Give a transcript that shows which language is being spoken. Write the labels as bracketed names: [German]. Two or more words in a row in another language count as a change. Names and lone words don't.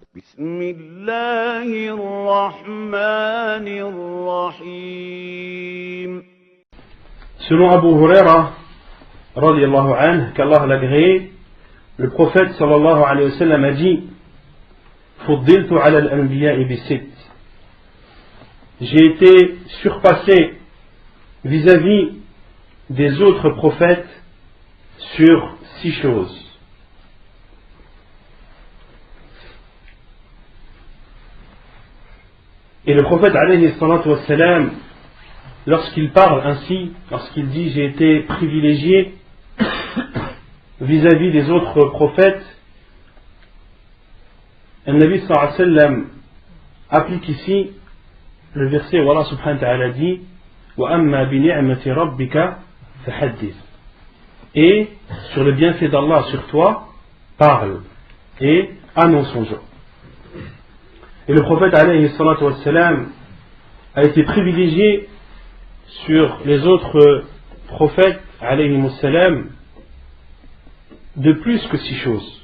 [Arabic] بسم الله الرحمن الرحيم. [French] Selon Abu Huraira, [Arabic] رضي الله عنه, [French] qu'Allah l'agrée, le prophète [Arabic] صلى الله عليه وسلم [French] a dit: [Arabic] فضلت على الأنبياء بست. [French] J'ai été surpassé vis-à-vis des autres prophètes sur 6 choses. Et le prophète [Arabic] عليه الصلاة والسلام, [French] lorsqu'il parle ainsi, lorsqu'il dit j'ai été privilégié vis-à-vis des autres prophètes, le Nabi [Arabic] صلى الله عليه وسلم [French] applique ici le verset où Allah [Arabic] سبحانه وتعالى [French] dit [Arabic] وأما بنعمة ربك فحدث. [French] Et sur le bienfait d'Allah sur toi, parle et annonce-en-le. Et le prophète [Arabic] عليه الصلاة والسلام [French] a été privilégié sur les autres prophètes [Arabic] عليه السلام [French] de plus que 6 choses.